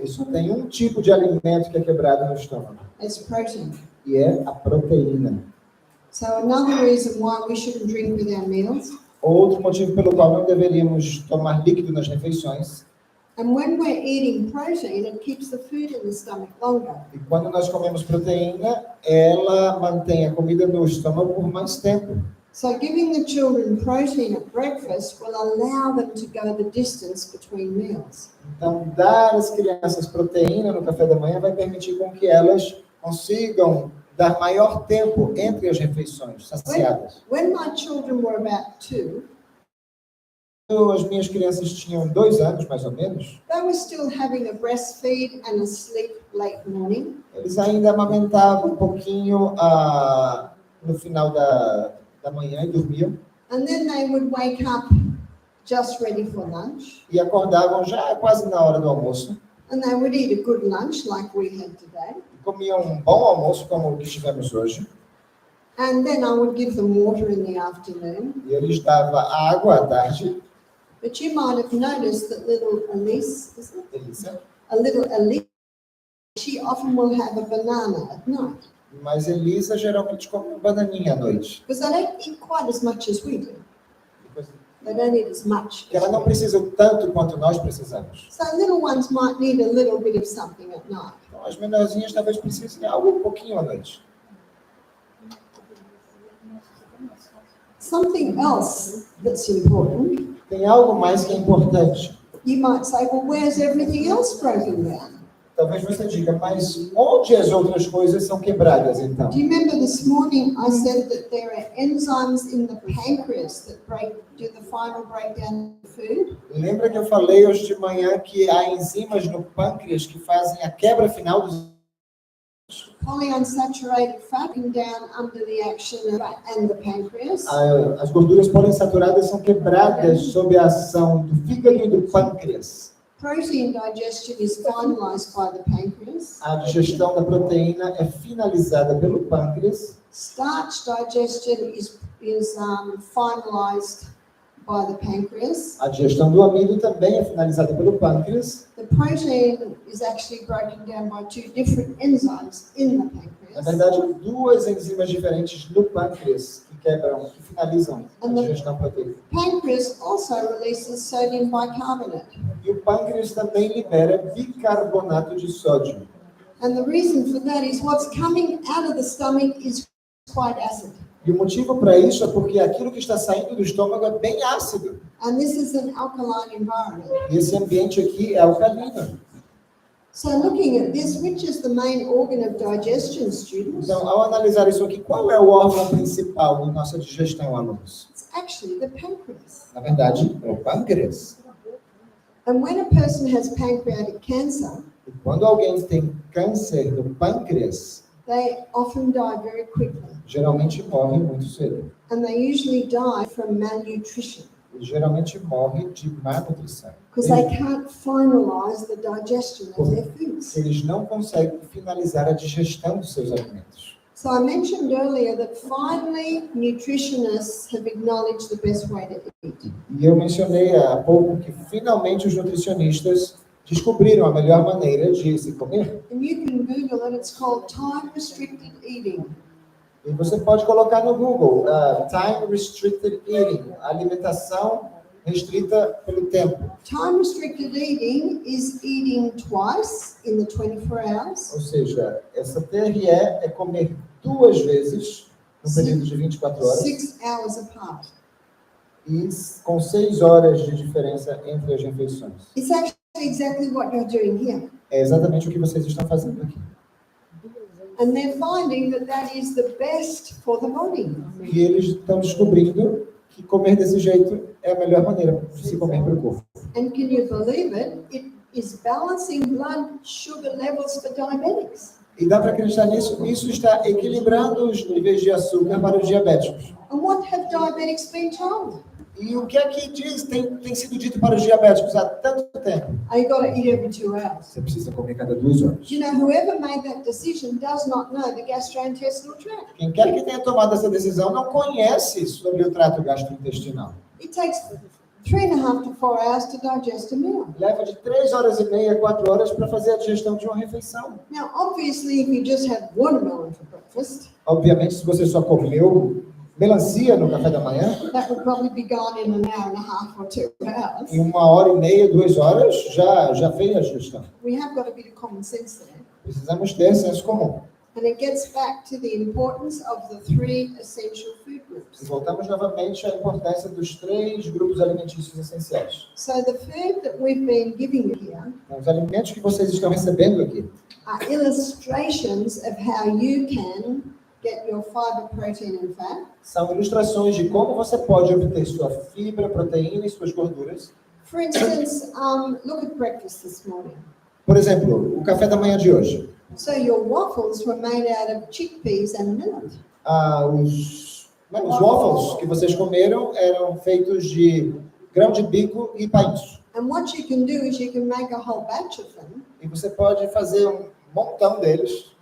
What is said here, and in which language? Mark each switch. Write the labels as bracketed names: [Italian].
[Portuguese] E só tem um tipo de alimento que é quebrado no estômago. [English] It's protein. [Portuguese] E é a proteína. [English] So another reason why we shouldn't drink with our meals. [Portuguese] Outro motivo pelo qual não deveríamos tomar líquido nas refeições. [English] And when we're eating protein, it keeps the food in the stomach longer. [Portuguese] E quando nós comemos proteína, ela mantém a comida no estômago por mais tempo. [English] So giving the children protein at breakfast will allow them to go the distance between meals. [Portuguese] Então, dar às crianças proteína no café da manhã vai permitir com que elas consigam dar maior tempo entre as refeições, saciadas. [English] When my children were about 2, [Portuguese] As minhas crianças tinham 2 anos, mais ou menos. [English] they were still having a breastfeed and a sleep late morning. [Portuguese] Eles ainda amamentavam um pouquinho no final da manhã e dormiam. [English] And then they would wake up just ready for lunch. [Portuguese] E acordavam já quase na hora do almoço. [English] And they would eat a good lunch like we had today. [Portuguese] Comiam um bom almoço como o que tivemos hoje. [English] And then I would give them water in the afternoon. [Portuguese] E eu lhes dava água à tarde. [English] But you might have noticed that little Elise, is it? [Portuguese] Delícia. [English] A little Elise, she often will have a banana at night. [Portuguese] Mas Elisa geralmente come uma bananinha à noite. [English] Because they don't eat quite as much as we do. They don't eat as much. [Portuguese] Porque ela não precisa tanto quanto nós precisamos. [English] So little ones might need a little bit of something at night. [Portuguese] Então, as menorzinhas talvez precisem de algo um pouquinho à noite. [English] Something else that's important. [Portuguese] Tem algo mais que é importante. [English] You might say, well, where's everything else broken down? [Portuguese] Talvez você diga, mas onde as outras coisas são quebradas, então? [English] Do you remember this morning I said that there are enzymes in the pancreas that do the final breakdown of food? [Portuguese] Lembra que eu falei hoje de manhã que há enzimas no pâncreas que fazem a quebra final dos [English] Polyunsaturated fat breaking down under the action of fat and the pancreas. [Portuguese] As gorduras poliinsaturadas são quebradas sob a ação do fígado e do pâncreas. [English] Protein digestion is finalized by the pancreas. [Portuguese] A digestão da proteína é finalizada pelo pâncreas. [English] Starch digestion is finalized by the pancreas. [Portuguese] A digestão do amido também é finalizada pelo pâncreas. [English] The protein is actually broken down by 2 different enzymes in the pancreas. [Portuguese] Na verdade, 2 enzimas diferentes no pâncreas que finalizam a digestão proteica. [English] Pancreas also releases sodium bicarbonate. [Portuguese] E o pâncreas também libera bicarbonato de sódio. [English] And the reason for that is what's coming out of the stomach is quite acid. [Portuguese] E o motivo para isso é porque aquilo que está saindo do estômago é bem ácido. [English] And this is an alkaline environment. [Portuguese] E esse ambiente aqui é alcalino. [English] So looking at this, which is the main organ of digestion, students? [Portuguese] Então, ao analisar isso aqui, qual é o órgão principal da nossa digestão, alunos? [English] It's actually the pancreas. [Portuguese] Na verdade, é o pâncreas. [English] And when a person has pancreatic cancer, [Portuguese] E quando alguém tem câncer do pâncreas, [English] they often die very quickly. [Portuguese] geralmente morre muito cedo. [English] And they usually die from malnutrition. [Portuguese] E geralmente morre de má nutrição. [English] Because they can't finalize the digestion of their foods. [Portuguese] Eles não conseguem finalizar a digestão dos seus alimentos. [English] So I mentioned earlier that finally nutritionists have acknowledged the best way to eat. [Portuguese] E eu mencionei há pouco que finalmente os nutricionistas descobriram a melhor maneira de se comer. [English] And you can Google it, it's called time-restricted eating. [Portuguese] E você pode colocar no Google, Time Restricted Eating, alimentação restrita pelo tempo. [English] Time-restricted eating is eating twice in the 24 hours. [Portuguese] Ou seja, essa TRE é comer 2 vezes num período de 24 horas, [English] 6 hours apart. [Portuguese] e com 6 horas de diferença entre as refeições. [English] It's actually exactly what you're doing here. [Portuguese] É exatamente o que vocês estão fazendo aqui. [English] And they're finding that that is the best for the body. [Portuguese] E eles estão descobrindo que comer desse jeito é a melhor maneira de se comer para o corpo. [English] And can you believe it? It is balancing blood sugar levels for diabetics. [Portuguese] E dá para acreditar nisso? Isso está equilibrando os níveis de açúcar para os diabéticos. [English] And what have diabetics been told? [Portuguese] E o que é que tem sido dito para os diabéticos há tanto tempo? [English] You got to eat every 2 hours. [Portuguese] Você precisa comer cada 2 horas. [English] You know, whoever made that decision does not know the gastrointestinal tract. [Portuguese] Quem quer que tenha tomado essa decisão não conhece sobre o trato gastrointestinal. [English] It takes 3.5 to 4 hours to digest a meal. [Portuguese] Leva de 3 horas e meia a 4 horas para fazer a digestão de uma refeição. [English] Now, obviously, if you just had watermelon for breakfast, [Portuguese] Obviamente, se você só comeu melancia no café da manhã, [English] that would probably be gone in an hour and a half or 2 hours. [Portuguese] em 1 hora e meia, 2 horas, já fez a digestão. [English] We have got a bit of common sense there. [Portuguese] Precisamos ter senso comum. [English] And it gets back to the importance of the 3 essential food [Portuguese] E [English] groups. [Portuguese] voltamos novamente à importância dos 3 grupos alimentícios essenciais. [English] So the food that we've been giving you here [Portuguese] Os alimentos que vocês estão recebendo aqui [English] are illustrations of how you can get your fiber, protein and fat. [Portuguese] são ilustrações de como você pode obter sua fibra, proteína e suas gorduras. [English] For instance, look at breakfast this morning. [Portuguese] Por exemplo, o café da manhã de hoje. [English] So your waffles were made out of chickpeas and millet. [Portuguese] Os waffles que vocês comeram eram feitos de grão de bico e painço. [English] And what you can do is you can make a whole batch of them [Portuguese] E você pode fazer um montão deles,